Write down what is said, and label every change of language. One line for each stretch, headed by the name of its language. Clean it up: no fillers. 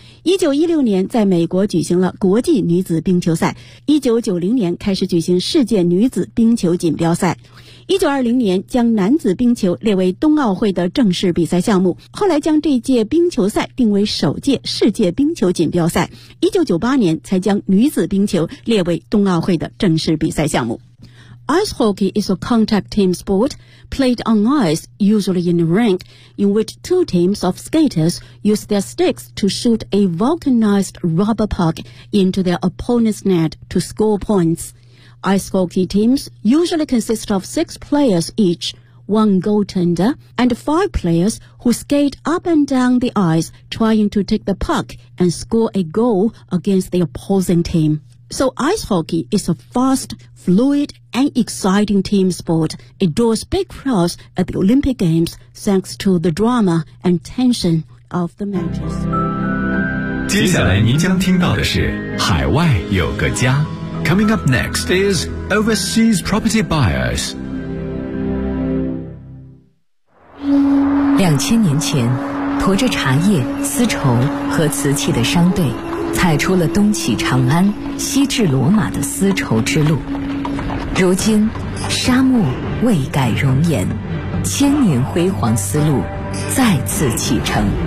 Chinese: 1916年在美国举行了国际女子冰球赛，1990年开始举行世界女子冰球锦标赛，1920年将男子冰球列为冬奥会的正式比赛项目，后来将这届冰球赛定为首届世界冰球锦标赛，1998年才将女子冰球列为冬奥会的正式比赛项目。
English: Ice hockey is a contact team sport played on ice, usually in a rink, in which two teams of skaters use their sticks to shoot a vulcanized rubber puck into their opponent's net to score points. Ice hockey teams usually consist of six players each, one goaltender, and five players who skate up and down the ice trying to take the puck and score a goal against the opposing team. So ice hockey is a fast, fluid, and exciting team sport. It draws big crowds at the Olympic Games thanks to the drama and tension of the matches.
Chinese: 接下来您将听到的是海外有个家。
English: Coming up next is Overseas Property Buyers.
Chinese: 2000年前，驮着茶叶、丝绸和瓷器的商队踩出了东起长安、西至罗马的丝绸之路。如今，沙漠未改容颜，千年辉煌丝路再次启程。